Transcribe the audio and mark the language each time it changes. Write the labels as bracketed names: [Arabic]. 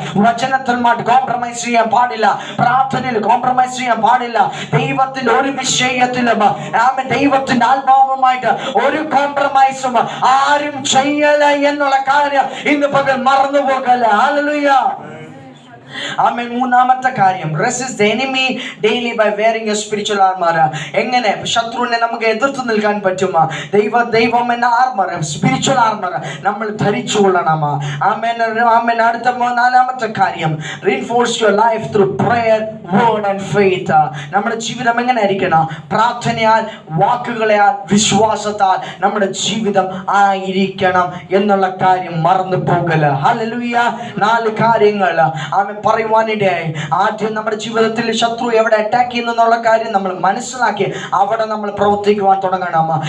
[Malayalam] വചനത്തിൽ കോംപ്രമൈസ് ചെയ്യാൻ പാടില്ല, പ്രാർത്ഥനയിൽ കോംപ്രമൈസ് ചെയ്യാൻ പാടില്ല. ദൈവത്തിന്റെ ഒരു വിഷയത്തിലും ദൈവത്തിന്റെ ആത്മാവുമായിട്ട് ഒരു കോംപ്രമൈസും ആരും ചെയ്യല എന്നുള്ള കാര്യം ഇന്ന് പകൽ മറന്നു പോകല. ഹല്ലേലൂയ. ആമേൻ. മൂന്നാമത്തെ കാര്യം, [English] resist the enemy daily by wearing a spiritual armor. [Malayalam] എങ്ങനെ ശത്രുവിനെ നമുക്ക് എതിർത്ത് നിൽക്കാൻ പറ്റുമോ? ദൈവം എന്ന ആർമർ, സ്പിരിച്വൽ ആർമർ നമ്മൾ ധരിച്ചുകൊള്ളണം. ആമേൻ. ആമേൻ. അടുത്ത നാലാമത്തെ കാര്യം, [English] reinforce your life through prayer, word and faith. [Malayalam] നമ്മുടെ ജീവിതം എങ്ങനെ ആയിരിക്കണം? പ്രാർത്ഥനയാൽ, വാക്കുകളാൽ, വിശ്വാസത്താൽ നമ്മുടെ ജീവിതം ആയിരിക്കണം എന്നുള്ള കാര്യം മറന്നു പോകല. ഹല്ലേലൂയ. 4 കാര്യങ്ങൾ ആമേൻ പറയുവാനിടയായി. ആദ്യം നമ്മുടെ ജീവിതത്തിൽ ശത്രു എവിടെ അറ്റാക്ക് ചെയ്യുന്നു എന്നുള്ള കാര്യം നമ്മൾ മനസ്സിലാക്കി അവിടെ നമ്മൾ പ്രവർത്തിക്കുവാൻ തുടങ്ങണം.